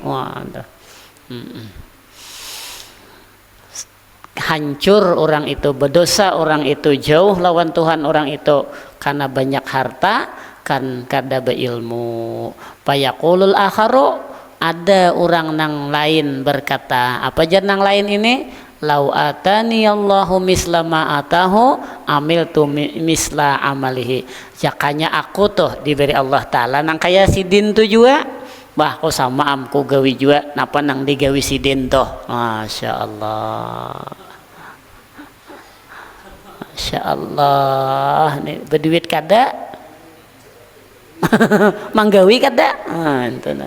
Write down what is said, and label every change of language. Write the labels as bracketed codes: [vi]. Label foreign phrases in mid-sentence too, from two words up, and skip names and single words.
[bjn] Wah, hancur orang itu, berdosa orang itu, jauh lawan Tuhan orang itu karena banyak harta, kan kada beilmu. [ar] فيقول الآخر, [bjn] ada orang nang lain berkata, apa aja nang lain ini? [ar] لو آتاني الله مثل ما آتاه عملت مثل عمله. [bjn] Jakanya aku tuh diberi Allah Ta'ala nang kaya sidin tuh juga, bah ko sama amku gawi juga napa nang digawi sidin tuh. [ar] ما شاء الله ما شاء الله, [bjn] nih berduit kada manggawi kada, itu nah.